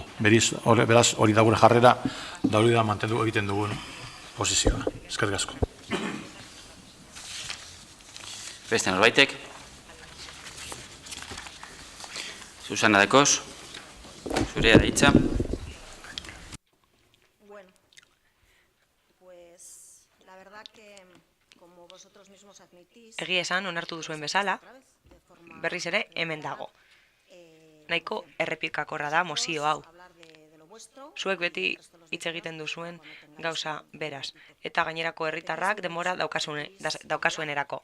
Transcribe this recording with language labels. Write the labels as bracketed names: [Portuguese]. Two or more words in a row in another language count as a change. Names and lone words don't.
[Basque] Beraz, hori da gure jarrera, da hori da mantendu egiten dugun posizioa. Eskerrik asko. Beste norbaitek. Susana Dekos. Zurea da hitza. Bueno, [Spanish] pues la verdad que como vosotros mismos admitís, [Basque] Egia esan onartu duzuen bezala, berriz ere hemen dago. Nahiko errepikakorra da mozio hau. Zuek beti hitz egiten duzuen gauza beraz, eta gainerako herritarrak denbora daukasuenerako.